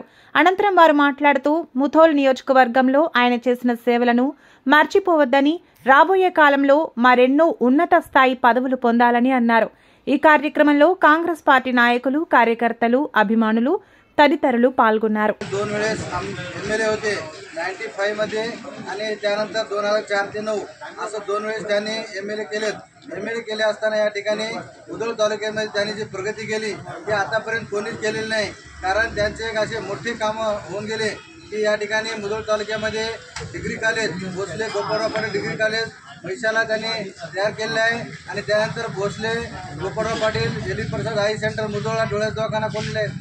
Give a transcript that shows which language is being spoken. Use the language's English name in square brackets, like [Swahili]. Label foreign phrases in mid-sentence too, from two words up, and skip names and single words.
[Telugu] అనంతరం వారు మాట్లాడుతూ ముథోల్ నియోజకవర్గంలో ఆయన చేసిన సేవలను మర్చిపోవద్దని, రాబోయే కాలంలో మరెన్నో ఉన్నత స్థాయి పదవులు పొందాలని అన్నారు. ఈ కార్యక్రమంలో కాంగ్రెస్ పార్టీ నాయకులు, కార్యకర్తలు, అభిమానులు తదితరులు పాల్గొన్నారు. [Marathi] 2 वेळेस एमएलए होते 95 मध्ये आणि त्यानंतर 2004 ते 9 असं 2 वेळेस त्यांनी एमएलए केले असताना या ठिकाणी मुधोळ तालुक्यामध्ये त्यांनी जी प्रगती केली ती आतापर्यंत कोणीच केलेली नाही. कारण त्यांचे एक असे मोठे कामं होऊन गेले की या ठिकाणी मुधोळ तालुक्यामध्ये [English] degree college, [Marathi] भोसले गोपाळराव पाटील डिग्री कॉलेज मैशाला त्यांनी तयार केलेलं आहे आणि त्यानंतर भोसले गोपाळराव पाटील एली प्रसाद आई सेंटर मुधोळला डोळ्याचा दवाखाना खोलले आहेत.